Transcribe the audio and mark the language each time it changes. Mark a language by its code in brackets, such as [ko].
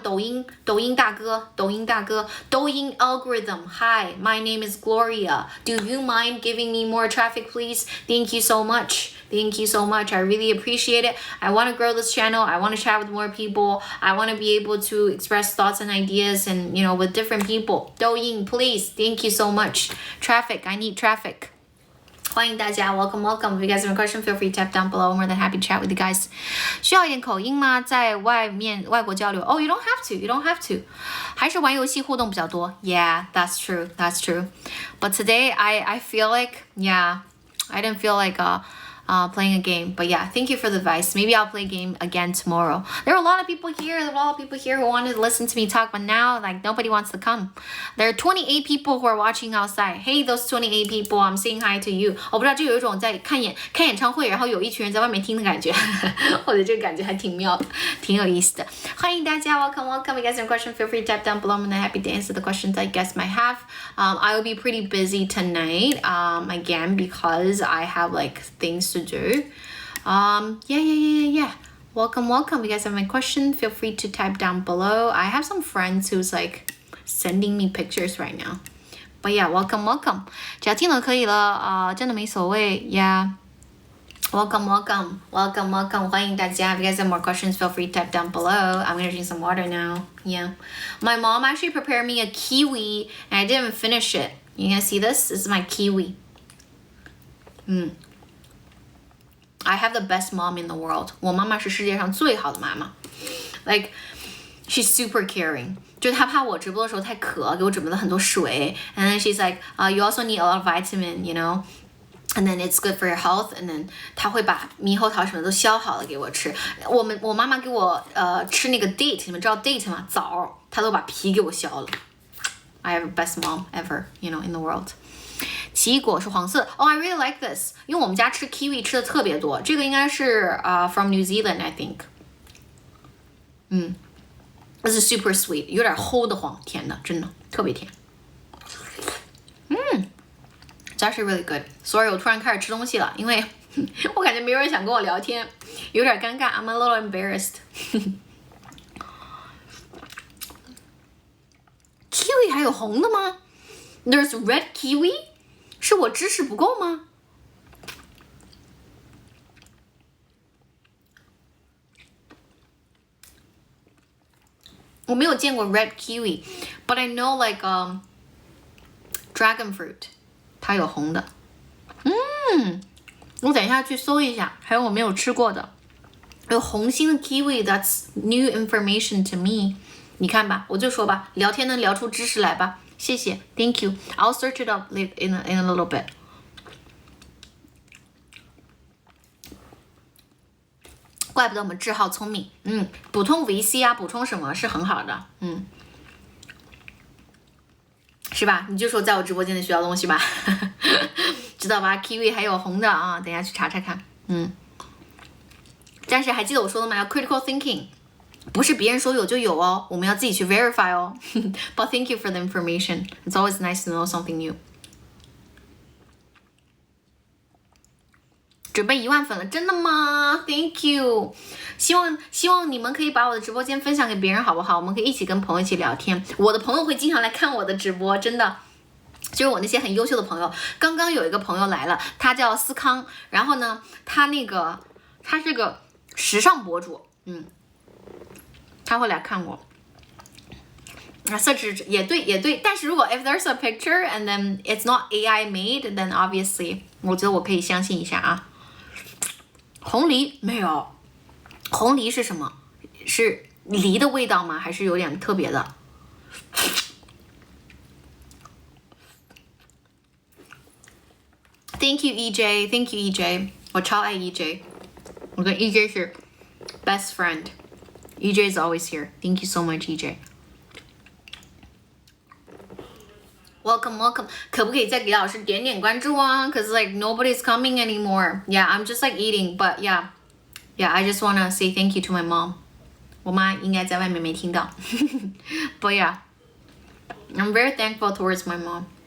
[zh] 抖音大哥，抖音algorithm. [en] Hi, my name is Gloria. Do you mind giving me more traffic, please? Thank you so much. I really appreciate it. I want to grow this channel. I want to chat with more people. I want to be able to express thoughts and ideas and, you know, with different people. 抖音, please. Thank you so much. Traffic. I need traffic. [zh] 欢迎大家 welcome. [en] If you guys have a question, feel free to tap down below. I'm more than happy to chat with you guys. [zh] 需要一点口音吗？在外国交流 [en] Oh, you don't have to. [zh] 还是玩游戏互动比较多 [en] Yeah, that's true. But today, I feel like, yeah, I didn't feel like playing a game. But yeah, thank you for the advice. Maybe I'll play a game again tomorrow. There are a lot of people here who wanted to listen to me talk, but now like nobody wants to come. There are 28 people who are watching outside. Hey, those 28 people, I'm saying hi to you. [zh] 我不知道这有一种在看演唱会，然后有一群人在外面听的感觉。我觉得这个感觉还挺妙的，挺有意思的。欢迎大家 welcome. [en] If you guys have a question, feel free to tap down below. I'm happy to answer the questions I guess might have. I will be pretty busy tonight. Again because I have like things to do. Yeah. Welcome. If you guys have any question, feel free to type down below. I have some friends who's like sending me pictures right now. But yeah, welcome. [zh] 只要听了可以了真的没所谓 Yeah. [en] Welcome. [zh] 欢迎大家 [en] If you guys have more questions, feel free to type down below. I'm gonna drink some water now. Yeah. My mom actually prepared me a kiwi and I didn't finish it. You gonna see this? This is my kiwi. I have the best mom in the world. [zh] 我妈妈是世界上最好的妈妈。 [en] Like, she's super caring. [zh] 就是她怕我直播的时候太渴，给我准备了很多水。 [en] And then she's like, you also need a lot of vitamin, you know. And then it's good for your health. [zh] And then 她会把猕猴桃什么都削好了给我吃。我妈妈给我吃那个 date， 你们知道 date 吗？枣，她都把皮给我削了。 [en] I have the best mom ever, you know, in the world. [zh] 奇异果是黄色。 [en] Oh, I really like this. [zh] 因为我们家吃 kiwi 吃的特别多。这个应该是 [en] from New Zealand, I think. This is super sweet. [zh] 有点齁的慌，甜的，真的特別甜。 [en] It's actually really good. Sorry, [zh] 我突然开始吃东西了，因为我感觉没有人想跟我聊天，有点尴尬。 [en] I'm a little embarrassed. [zh] Kiwi 还有红的吗？ [en] There's red kiwi? [zh] 是我知识不够吗？我没有见过 red kiwi, [en] but I know like dragon fruit. [zh] 它有红的。我等一下去搜一下，还有我没有吃过的。有红心的 kiwi, [en] that's new information to me. [zh] 你看吧，我就说吧，聊天能聊出知识来吧。谢谢 [en] ，Thank you. I'll search it up in a little bit. [zh] 怪不得我们志浩聪明。补充维 C 啊，补充什么是很好的。是吧？你就说在我直播间里学到东西吧，知道吧 ？Kiwi 还有红的啊，等一下去查查看。但是还记得我说的吗？要 critical thinking， 不是别人说有就有哦，我们要自己去 verify 哦。 [en] But thank you for the information. It's always nice to know something new. [zh] 准备10000粉了，真的吗 ？ [en] Thank you. [zh] 希望你们可以把我的直播间分享给别人，好不好？我们可以一起跟朋友一起聊天。我的朋友会经常来看我的直播，真的。就是我那些很优秀的朋友。刚刚有一个朋友来了，他叫思康，然后呢，他是个时尚博主，他会来看我。 [en] search [zh] 也对，但是如果 [en] if there's a picture and then it's not AI made, then obviously [zh] 我觉得我可以相信一下啊。红梨没有，红梨是什么？是梨的味道吗？还是有点特别的？ [en] Thank you, EJ. Thank you, EJ. [zh] 我超爱 [en] EJ. [zh] 我跟 EJ 是 best friend. [en] EJ is always here. Thank you so much, EJ. Welcome. [zh] 可不可以再给老师点点关注啊 ？ [en] Cause like nobody's coming anymore. Yeah, I'm just like eating, but yeah. I just wanna say thank you to my mom. [zh] 我妈应该在外面没听到。 [en] But yeah, I'm very thankful towards my mom.